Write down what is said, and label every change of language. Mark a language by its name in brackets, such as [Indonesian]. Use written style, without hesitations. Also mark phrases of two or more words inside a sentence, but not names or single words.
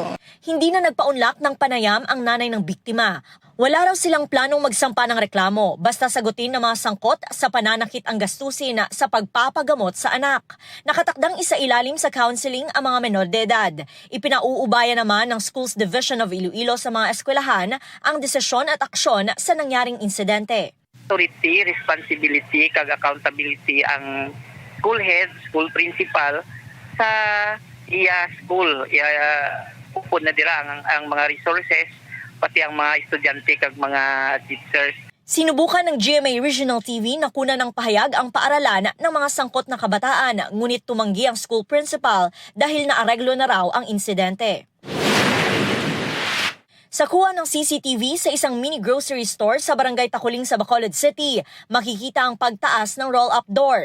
[Filipino] Hindi na nagpaunlak ng panayam ang nanay ng biktima. Wala raw silang planong magsampa ng reklamo, basta sagutin ng mga sangkot sa pananakit ang gastusin sa pagpapagamot sa anak. Nakatakdang isailalim sa counseling ang mga menor de edad. Ipinauubaya naman ng Schools Division of Iloilo sa mga eskwelahan ang desisyon at aksyon sa nangyaring insidente. [English] Authority, responsibility, [Hiligaynon] kag accountability ang [English] school head, school principal [Hiligaynon] sa iya school. Upod na dira ang mga resources, pati ang mga estudyante kag mga teachers. [Filipino] Sinubukan ng GMA Regional TV na kunan ng pahayag ang paaralan ng mga sangkot na kabataan, ngunit tumanggi ang [English] school principal [Filipino] dahil naareglo na raw ang insidente. Sa kuha ng CCTV sa isang [English] mini grocery store [Filipino] sa Barangay Takuling sa Bacolod City, makikita ang pagtaas ng [English] roll-up door.